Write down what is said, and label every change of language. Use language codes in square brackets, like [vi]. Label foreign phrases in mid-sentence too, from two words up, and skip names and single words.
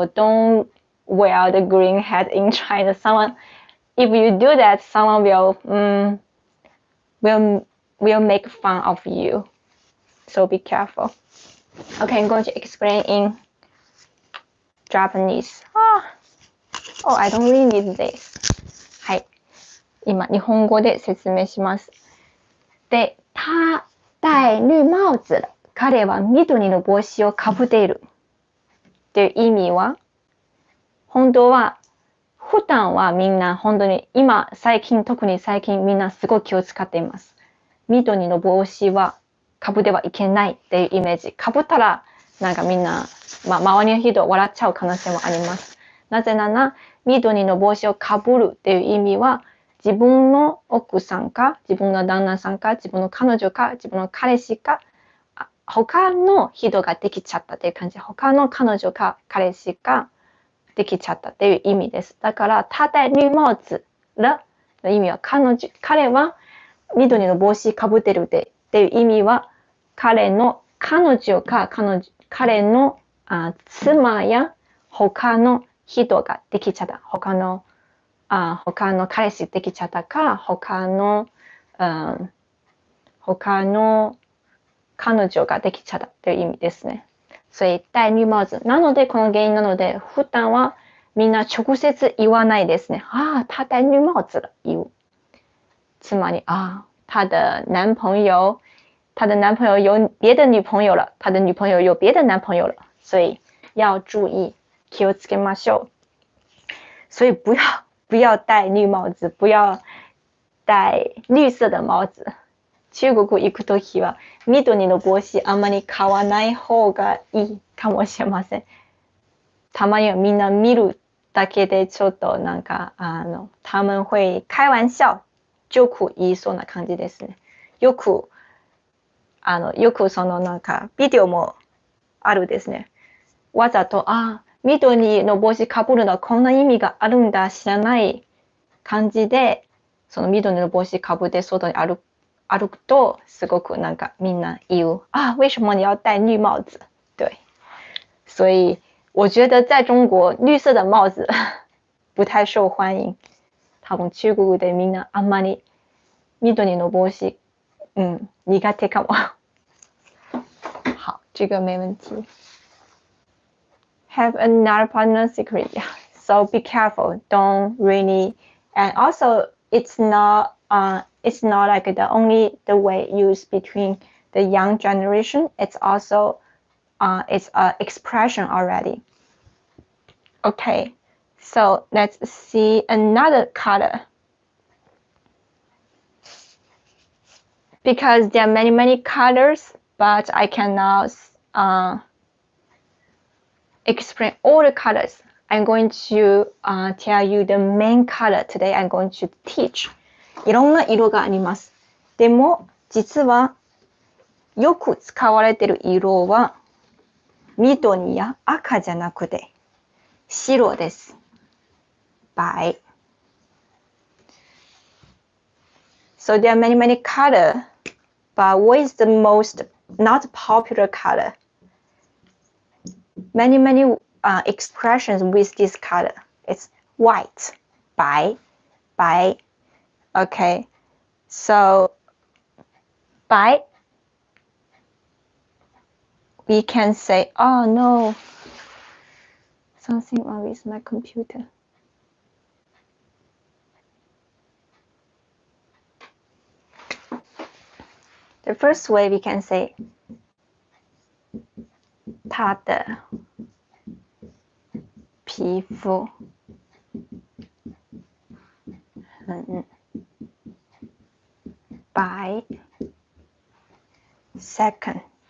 [en] Don't wear the green hat in China. If you do that, someone will make fun of you. So be careful. Okay, I'm going to explain in Japanese. Oh, I don't really need this. [ja] はい。今、日本語で説明します。で、 [zh] 他戴绿帽子了。 [ja] 彼は緑の帽子をかぶっている。っていう意味は、本当は、普段はみんな本当に特に最近みんなすごい気を使っています。緑の帽子はかぶってはいけないっていうイメージ。かぶったらなんかみんな、周りの人笑っちゃう可能性もあります。なぜなら緑の帽子をかぶるっていう意味は自分の奥さんか自分の旦那さんか自分の彼女か自分の彼氏か他の人ができちゃったっていう感じ。他の彼女か彼氏かできちゃったっていう意味です。だから、 [zh] 他戴绿帽子了 [ja] の意味は、彼は緑の帽子かぶってるっていう意味は、彼の彼女か彼の妻や他の人ができちゃった。他の彼氏できちゃったか、他の彼女ができちゃったっていう意味ですね。 [zh] 所以戴绿帽子。 [ja] なので、この原因なので、普段はみんな直接言わないですね。 [zh] 他戴绿帽子了。 [ja] 言う。つまり、 [zh] 他的男朋友有别的女朋友了。他的女朋友有别的男朋友了。所以要注意， [ja] 気をつけましょう。 [zh] 所以不要戴绿帽子，不要戴绿色的帽子。 [ja] 中国行くときは緑の帽子あんまり買わない方がいいかもしれません。たまにはみんな見るだけでちょっとなんか [zh] 他们会開玩笑、 [ja] ジョーク言いそうな感じですね。よくそのなんかビデオもあるですね。わざと緑の帽子かぶるのはこんな意味があるんだ知らない感じでその緑の帽子かぶって外に歩くとすごくなんかみんな言う [zh] 为什么你要戴绿帽子？对，所以我觉得在中国绿色的帽子不太受欢迎。 [ja] 多分中国でみんなあんまり緑の帽子苦手かも。 [zh] 好，这个没问题。 [en] Have another partner secret. So be careful. Don't really. And also, it's not like the only the way used between the young generation. It's also it's an expression already. Okay, so let's see another color. Because there are many colors, but I cannot explain all the colors. I'm going to tell you the main color. Today I'm going to teach. [ja] いろんな色があります。でも実はよく使われている色は緑や赤じゃなくて白です。 [en] 白。So there are many colors, but what is the most not popular color? Many expressions with this color. It's white, 白, 白. Okay, so 白, we can say, oh no, something wrong with my computer. The first way we can say [zh] 他的皮肤很白。Second,